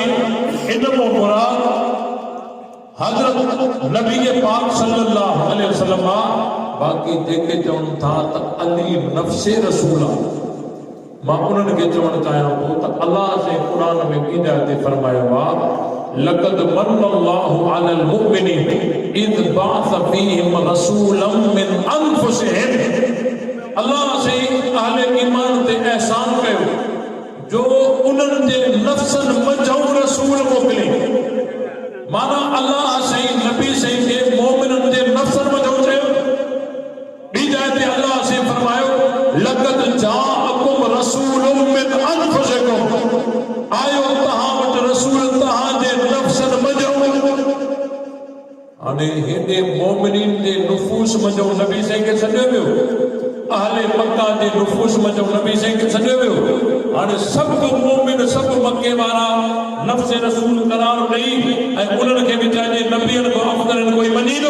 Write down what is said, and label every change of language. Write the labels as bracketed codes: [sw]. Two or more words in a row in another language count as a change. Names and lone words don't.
[sd] इन मां मुराद हज़रत नबी पाक [ar] صلى الله عليه وسلم [sd] आहे। बाक़ी जेके चवनि था त अली नफ्स रसूल आहे, मां उन्हनि खे चवणु चाहियां थो त अल्लाह से क़ुरान में कीअं ते फरमायो आहे [ar] لقد منّ الله على المؤمنين إذ بعث فيهم رسولا من أنفسهم. [sd] अल्लाह से अहले ईमान ते एहसान कयो जो उन्हनि जे नफ्सनि मंझां रसूल मोकिले। माना अल्लाह से नबी से के मोमिननि जे नफ्सनि मंझां चयो। ॿी जाइ ते अल्लाह से फरमायो [ar] لقد جاءكم رسول من أنفسكم, [sd] आयो तव्हां वटि रसूल तव्हां जे नफ्सनि मंझां। हाणे हेॾे मोमिनीन जे नुफूस मंझां नबी साईं खे सॾियो वियो, अहले मक्का जे नुफूस मंझां नबी साईं खे सॾियो वियो। हाणे सभु मोमिन सभु मके वारा नफ्स रसूल करार ॾेई ऐं उन्हनि खे बि चइजे नबियनि खां अफ़ज़ल कोई मञी थो?